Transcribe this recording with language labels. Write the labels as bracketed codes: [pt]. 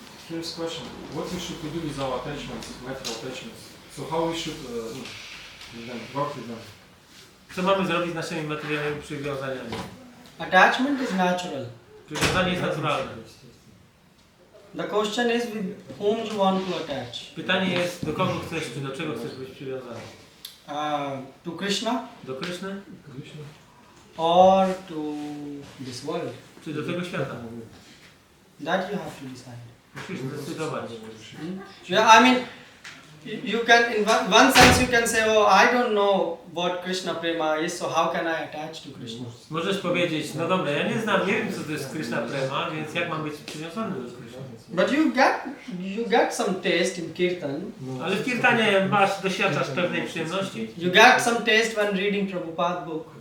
[en] First question: what we should do with our attachments, material attachments? So how we should with them, work with them? [pl] Co mamy zrobić z naszymi materialnymi przywiązaniami? [en] Attachment is natural. [pl] Przywiązanie jest naturalne. [en] The question is with whom you want to attach. [pl] Pytanie jest, do kogo chcesz, czy do czego chcesz być przywiązany? [en] To Krishna [pl] Do Kryszny, [en] or to this world. [pl] czy do tego świata? [en] That you have to decide. [pl] Musisz zdecydować. [en] Yeah, I mean, you can, in one sense, you can say, oh, I don't know what Krishna prema is, so how can I attach to Krishna? [pl] Możesz powiedzieć, no dobra, ja nie znam, nie wiem co to jest Krishna prema, więc jak mam być przywiązany do Kryszny? [en] But you get some taste in kirtan. [pl] Ale w kirtanie doświadczasz pewnej przyjemności. [en] You get some taste when reading Prabhupada book.